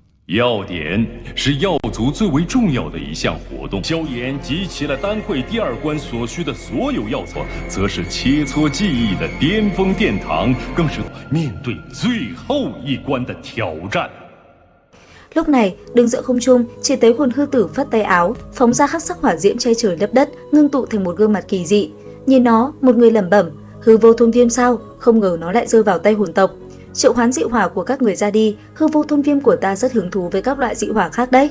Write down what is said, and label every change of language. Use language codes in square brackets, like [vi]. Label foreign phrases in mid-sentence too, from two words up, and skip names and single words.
[zh] 药典是药族最为重要的一项活动，萧炎集齐了丹会第二关所需的所有药材，则是切磋技艺的巅峰殿堂，更是面对最后一关的挑战。 [vi] Lúc này, đứng giữa không trung, chỉ thấy hồn hư tử phất tay áo, phóng ra hắc sắc hỏa diễm che trời lấp đất, ngưng tụ thành một gương mặt kỳ dị. Nhìn nó, một người lẩm bẩm, hư vô thôn viêm sao? Không ngờ nó lại rơi vào tay hồn tộc. Triệu hoán dị hỏa của các người ra đi, hư vô thôn viêm của ta rất hứng thú với các loại dị hỏa khác đấy.